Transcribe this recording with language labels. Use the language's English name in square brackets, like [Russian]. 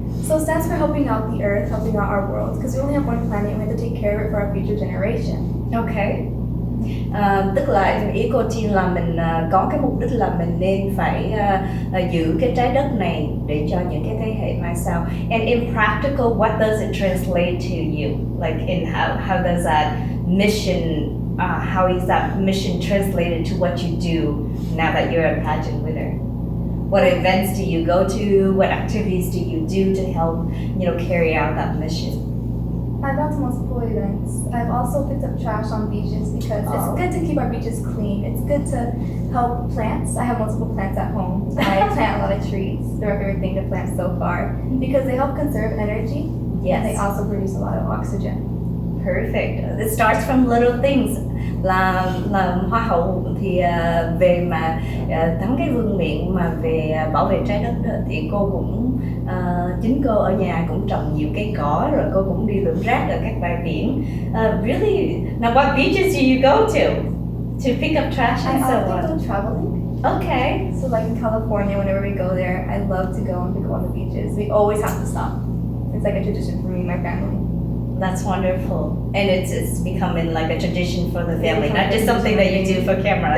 [English] So it stands for helping out the earth, helping out our world, because we only have one planet and we have to take care of it for our future generation. Okay. [Vietnamese] Tức là Equal Teen là mình có cái mục đích là mình nên phải giữ cái trái đất này để cho những cái thế hệ mai sau. [English] And in practical, what does it translate to you? Like in how does that mission, how is that mission translated to what you do now that you're a pageant winner? What events do you go to? What activities do you do to help, carry out that mission? I've gone to multiple events. I've also picked up trash on beaches because it's good to keep our beaches clean. It's good to help plants. I have multiple plants at home. I plant a lot of trees. They're my favorite thing to plant so far because they help conserve energy. Yes. And they also produce a lot of oxygen. Perfect. It starts from little things. [Vietnamese] Là Hoa hậu thì về mà thắng cái vương miện mà về bảo vệ trái đất đó, thì cô cũng chính cô ở nhà cũng trồng nhiều cây cỏ, rồi cô cũng đi lượm rác ở các bãi biển. [English] Really? Now what beaches do you go to pick up trash and so I often on? go traveling. Okay. So like in California, whenever we go there, I love to go and pick up on the beaches. We always have to stop. It's like a tradition for me and my family. That's wonderful, and it's becoming like a tradition for the family, not just something that you do for cameras